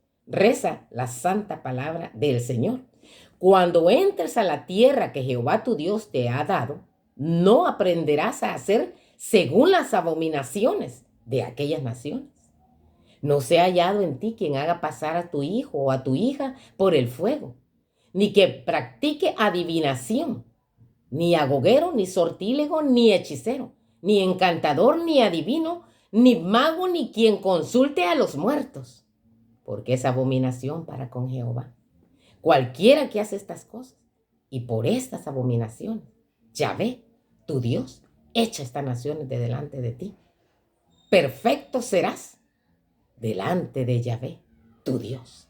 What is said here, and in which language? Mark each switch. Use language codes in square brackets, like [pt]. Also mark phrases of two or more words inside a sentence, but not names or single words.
[es] reza la santa palabra del Señor. Cuando entres a la tierra que Jehová tu Dios te ha dado, no aprenderás a hacer según las abominaciones de aquellas naciones. No sea hallado en ti quien haga pasar a tu hijo o a tu hija por el fuego, ni que practique adivinación, ni agogero, ni sortílego, ni hechicero, ni encantador, ni adivino, ni mago, ni quien consulte a los muertos, porque es abominación para con Jehová. Cualquiera que hace estas cosas, y por estas abominaciones, Yahvé, tu Dios, echa estas naciones de delante de ti. Perfecto serás delante de Yahvé, tu Dios.